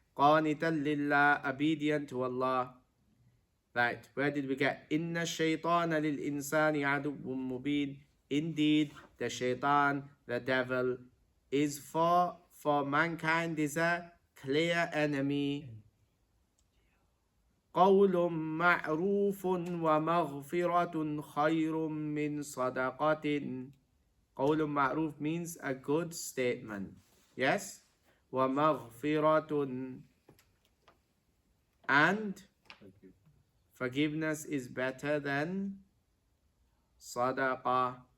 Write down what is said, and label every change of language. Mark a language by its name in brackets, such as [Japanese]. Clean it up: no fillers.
[Arabic] قَانِتًا لِلَّهِ, [English] obedient to Allah. Right, where did we get? [Arabic] Inna shaytana lil insani aduwwun mubin. [English] Indeed, the shaitan, the devil, is for mankind is a clear enemy. [Arabic] قول معروف ومغفرة خير من صدقة. قول معروف [English] means a good statement. Yes? ومغفرة, and forgiveness is better than sadaqah.